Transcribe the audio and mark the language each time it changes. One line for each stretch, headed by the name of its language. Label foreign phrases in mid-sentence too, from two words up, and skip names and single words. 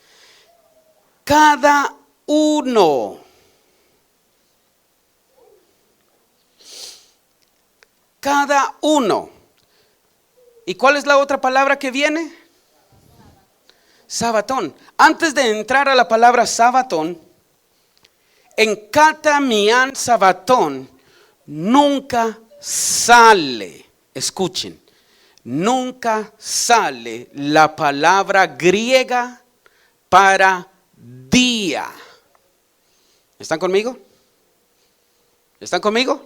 Spanish: Cada uno. Cada uno. ¿Y cuál es la otra palabra que viene? Sabatón. Antes de entrar a la palabra sabatón, en
Greek: κατὰ μίαν σαββάτων
Spanish: nunca sale, escuchen, nunca sale la palabra griega para día. ¿Están conmigo? ¿Están conmigo?